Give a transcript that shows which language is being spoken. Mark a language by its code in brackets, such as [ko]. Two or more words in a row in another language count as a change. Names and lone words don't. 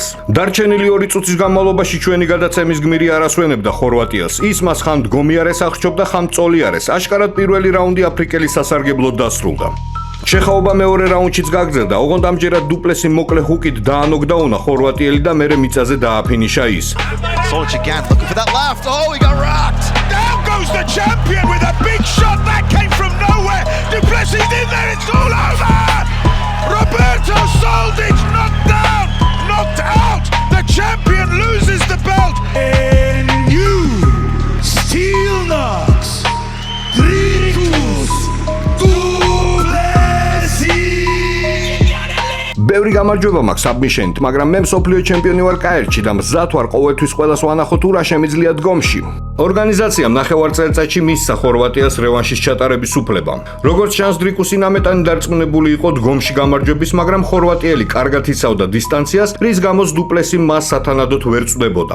[ka] დარჩენილი 2 წუთის განმავლობაში ჩვენი გადაცემის გმირი არ ასვენებდა ხორვატიელს. ის მას ხან დგომიარეს აღჭობდა, ხან წოლიარეს. აშკარად პირველი რაუნდი აფრიკელის სასარგებლოდ დასრულდა. შეხაობა მეორე რაუნდშიც გაგრძელდა, ოღონდ ამჯერად დუპლესი მოკლე ჰუკით დაანოკდაუნა ხორვატიელი და მერე მიწაზე დააფინიშა ის. [en] Soldic again, looking for that left. Oh, he got rocked. Down goes the champion with a big shot that came from nowhere. Duplessis in there, it's all over. Roberto Soldic knocked down, knocked out. The champion loses the belt. And you still knocks Dricus Duplessis. [ka] ბევრი გამარჯვება მაქვს საბმიშენით, მაგრამ მე მსოფლიო ჩემპიონი ვარ კაერჩი და მზად ვარ ყოველთვის ყველას ვანახოთ თუ რა შემიძლია დგომში. ორგანიზაციამ ნახევარ წელიწადში მისცა ხორვატიას რევანშის ჩატარების უფლება. როგორც ჩანს, დრიკუსი ნამეტანი დარწმუნებული იყო დგომში გამარჯვების, მაგრამ ხორვატიელი კარგად იცავდა დისტანციას, რის გამოც დუპლესი მას სათანადოდ ვერ წვდებოდა.